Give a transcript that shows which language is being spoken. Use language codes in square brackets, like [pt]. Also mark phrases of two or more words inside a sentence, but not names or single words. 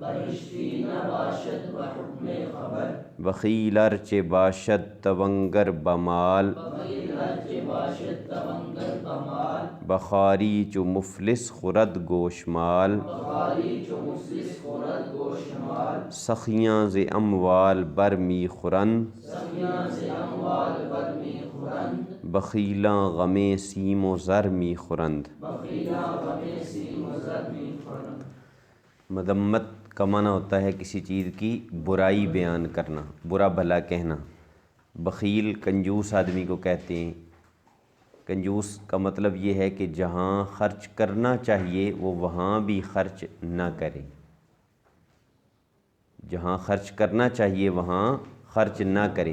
[fa] بخیل ارچہ باشد تونگر بمال، بخاری چو مفلس خورد گوشمال، سخیاں ز اموال بر می خورند، بخیلاں غم سیم و زر می خورند۔ [ur] مذمت کا معنی ہوتا ہے کسی چیز کی برائی بیان کرنا، برا بھلا کہنا۔ بخیل کنجوس آدمی کو کہتے ہیں۔ کنجوس کا مطلب یہ ہے کہ جہاں خرچ کرنا چاہیے وہ وہاں بھی خرچ نہ کرے، جہاں خرچ کرنا چاہیے وہاں خرچ نہ کرے۔